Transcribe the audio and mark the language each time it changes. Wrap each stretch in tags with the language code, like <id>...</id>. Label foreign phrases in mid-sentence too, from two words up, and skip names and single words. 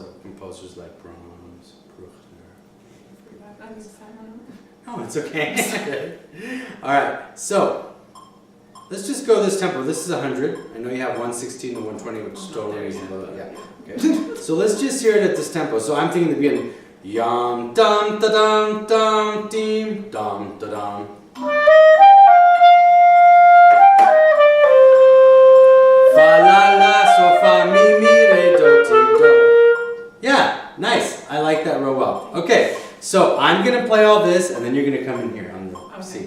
<en>So composers like Brahms, Bruckner. Oh, it's okay. All right, so let's just go this tempo. This is 100. I know you have 116 and 120, which is totally reasonable. Yeah. Okay. So let's just hear it at this tempo. So I'm thinking the beginning. Yum dum da dum dum dim dum da dum. Fa la la so fa mi mi re do ti do. Yeah, nice. I like that real well. Okay. So I'm going to play all this, and then you're going to come in here on the C.</en>